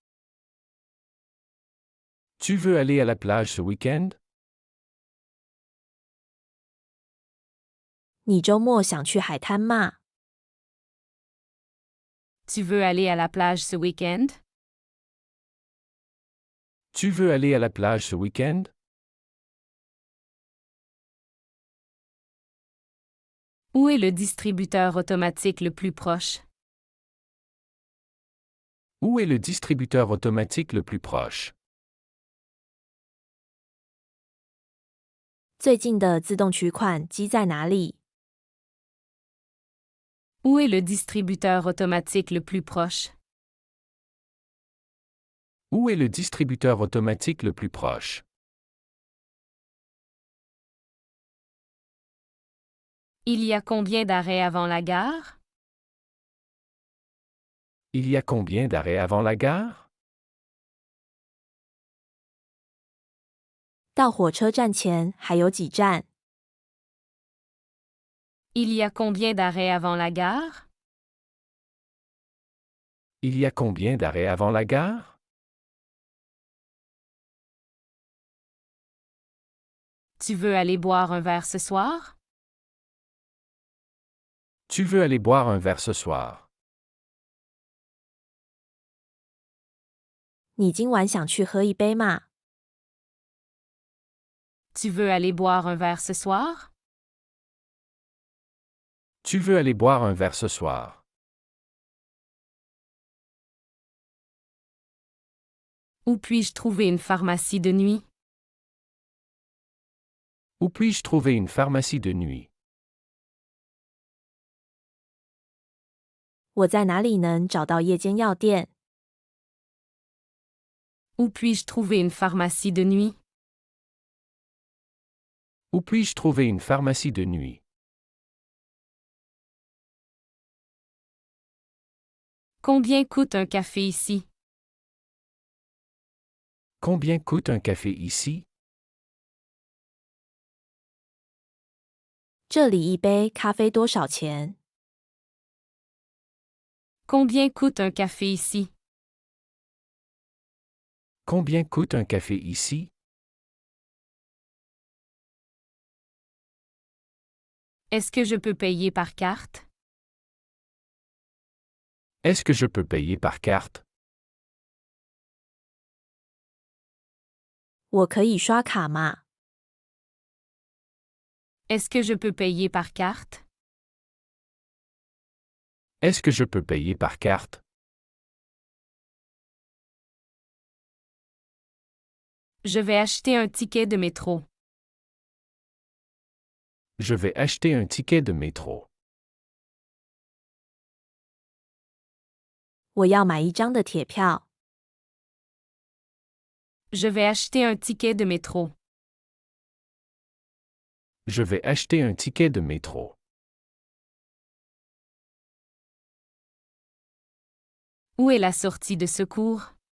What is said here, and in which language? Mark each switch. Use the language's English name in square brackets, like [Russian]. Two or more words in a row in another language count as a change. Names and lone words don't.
[French] Tu veux aller à la plage ce week-end? [Chinese] 你周末想去海滩吗？ [French] Tu veux aller à la plage ce week-end? Tu veux aller à la plage ce week-end? Où est le distributeur automatique le plus proche? Où est le distributeur automatique le plus proche? [Chinese] 最近的自动取款机在哪里？ [French] Où est le distributeur automatique le plus proche? Où est le distributeur automatique le plus proche? Il y a combien d'arrêts avant la gare? Il y a combien d'arrêts avant la gare? [Chinese] 到火车站前还有几站？ [French] Il y a combien d'arrêts avant la gare? Il y a combien d'arrêts avant la gare? Tu veux aller boire un verre ce soir? Tu veux aller boire un verre ce soir? [Chinese] 你今晚想去喝一杯吗？ [French] Tu veux aller boire un verre ce soir? Tu veux aller boire un verre ce soir? Où puis-je trouver une pharmacie de nuit? Où puis-je trouver une pharmacie de nuit? [Chinese] 我在哪里能找到夜间药店？ [French] Où puis-je trouver une pharmacie de nuit? Où puis-je trouver une pharmacie de nuit? Combien coûte un café ici? Combien coûte un café ici? [Chinese] 这里一杯咖啡多少钱？ [French] Combien coûte un café ici? Combien coûte un café ici? Est-ce que je peux payer par carte? Est-ce que je peux payer par carte? [Chinese] 我可以刷卡吗？ [French] Est-ce que je peux payer par carte? Est-ce que je peux payer par carte? Je vais acheter un ticket de métro. Je vais acheter un ticket de métro. [Chinese] 我要买一张的铁票。 [French] Je vais acheter un ticket de métro. Je vais acheter un ticket de métro. Où est la sortie de secours?